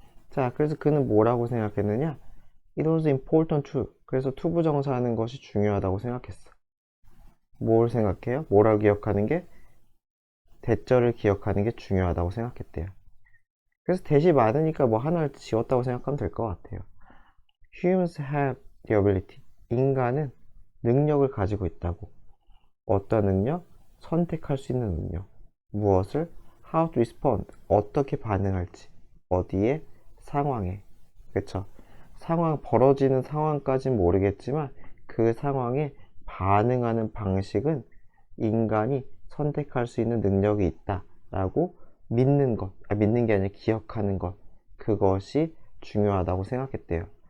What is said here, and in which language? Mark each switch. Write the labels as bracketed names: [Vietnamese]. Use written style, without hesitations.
[Korean] 자, 그래서 그는 뭐라고 생각했느냐? [English] It was important to. [Korean] 그래서 투부정사하는 것이 중요하다고 생각했어. 뭘 생각해요? 뭐라고 기억하는 게? 대절을 기억하는 게 중요하다고 생각했대요. 그래서 대시 많으니까 뭐 하나를 지웠다고 생각하면 될 것 같아요. [English] Humans have the ability. [Korean] 인간은 능력을 가지고 있다고. 어떤 능력? 선택할 수 있는 능력. 무엇을? [English] How to respond. [Korean] 어떻게 반응할지. 어디에? 상황에. 그쵸? 상황, 벌어지는 상황까진 모르겠지만 그 상황에 반응하는 방식은 인간이 선택할 수 있는 능력이 있다라고 믿는 것, 믿는 게 아니라 기억하는 것, 그것이 중요하다고 생각했대요.